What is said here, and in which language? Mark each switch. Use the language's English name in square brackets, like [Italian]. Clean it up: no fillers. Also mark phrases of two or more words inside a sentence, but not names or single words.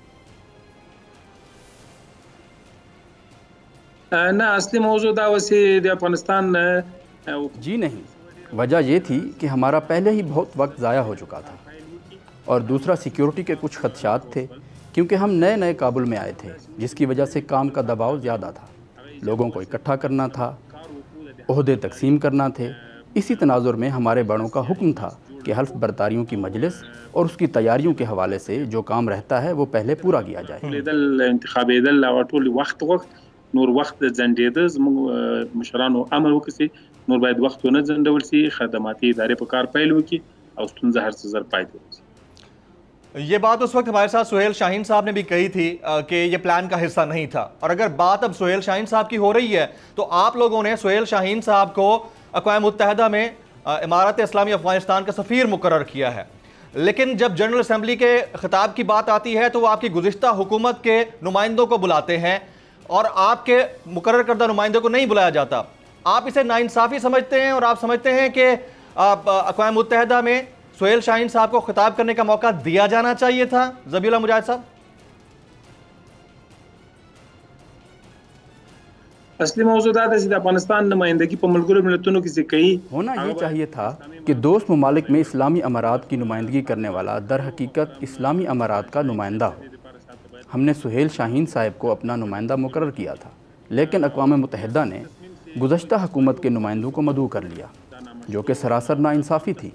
[Urdu] اصلی موضوع افغانستان جی نہیں، وجہ یہ تھی کہ ہمارا پہلے ہی بہت وقت ضائع ہو چکا تھا اور دوسرا سیکیورٹی کے کچھ خدشات تھے کیونکہ ہم نئے کابل میں آئے تھے، جس کی وجہ سے کام کا دباؤ زیادہ تھا، لوگوں کو اکٹھا کرنا تھا، عہدے تقسیم کرنا تھے۔ اسی تناظر میں ہمارے بڑوں کا حکم تھا کہ حلف برداریوں کی مجلس اور اس کی تیاریوں کے حوالے سے جو کام رہتا ہے وہ پہلے پورا کیا جائے۔ [Pashto] نور وقت زنډېده زموږ مشرانو امر وکړي نور باید وخت ونه ځنډول شي، خدماتي ادارې په کار پیل وکړي او ستونزه هر څه زر پای ته ورسي۔ [Urdu] یہ بات اس وقت ہمارے ساتھ سہیل شاہین صاحب نے بھی کہی تھی کہ یہ پلان کا حصہ نہیں تھا، اور اگر بات اب سہیل شاہین صاحب کی ہو رہی ہے تو آپ لوگوں نے سہیل شاہین صاحب کو اقوام متحدہ میں امارت اسلامی افغانستان کا سفیر مقرر کیا ہے، لیکن جب جنرل اسمبلی کے خطاب کی بات آتی ہے تو وہ آپ کی گزشتہ حکومت کے نمائندوں کو بلاتے ہیں اور آپ کے مقرر کردہ نمائندوں کو نہیں بلایا جاتا۔ آپ اسے ناانصافی سمجھتے ہیں اور آپ سمجھتے ہیں کہ اقوام متحدہ میں سہیل شاہین صاحب کو خطاب کرنے کا موقع دیا جانا چاہیے تھا؟ ذبیح اللہ مجاہد صاحب [Pashto] اصلی موضوع دا چې د افغانستان نمائندگی په ملګرو ملتونو کې چې کوي [Urdu] ہونا یہ چاہیے تھا کہ دوست ممالک میں اسلامی امارات کی نمائندگی کرنے والا در حقیقت اسلامی امارات کا نمائندہ ہو۔ ہم نے سہیل شاہین صاحب کو اپنا نمائندہ مقرر کیا تھا، لیکن اقوام متحدہ نے گزشتہ حکومت کے نمائندوں کو مدعو کر لیا، جو کہ سراسر ناانصافی تھی۔